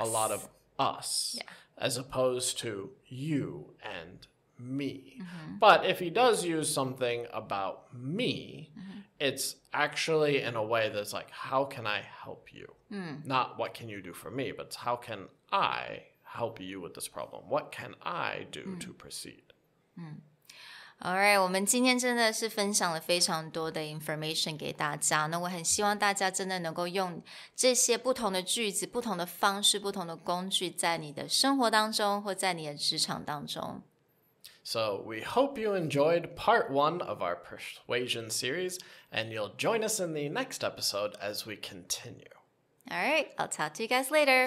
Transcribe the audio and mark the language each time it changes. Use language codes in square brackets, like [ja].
[en] A lot of us, as opposed to you and me. But if he does use something about me, it's actually in a way that's like, how can I help you? Not what can you do for me, but how can I help you with this problem? What can I do to proceed? Alright, [zh] 我们今天真的是分享了非常多的 [en] information [zh] 给大家。那我很希望大家真的能够用这些不同的句子、不同的方式、不同的工具，在你的生活当中或在你的职场当中。 [en] So we hope you enjoyed part 1 of our persuasion series, and you'll join us in the next episode as we continue. All right, I'll talk to you guys later.